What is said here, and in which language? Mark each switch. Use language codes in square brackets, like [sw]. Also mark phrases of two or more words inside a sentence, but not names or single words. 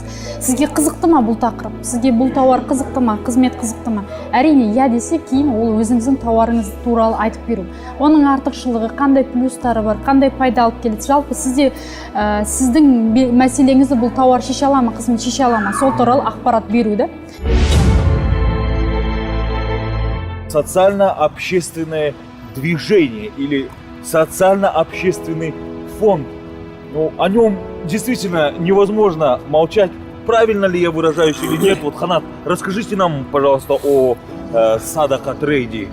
[kk] Сізге қызықты ма бұл тақырып? Сізге бұл тауар қызықты ма? Қызмет қызықты ма? Әрине, я десе, кейін ол өзіңіздің тауарыңыз туралы айтып беру. Оның артықшылығы, қандай плюстары бар, қандай пайда алып келеді. Жалпы сізде сіздің мәселеңізді бұл тауар шеше ала ма, қызмет шеше ала ма? Сол туралы ақпарат беру да. [ru] Социально-общественное движение или социально-общественный фонд. Ну, о нем действительно невозможно молчать. Правильно ли я выражаюсь или нет? Вот, Ханат, расскажите нам, пожалуйста, о Садака Трейде.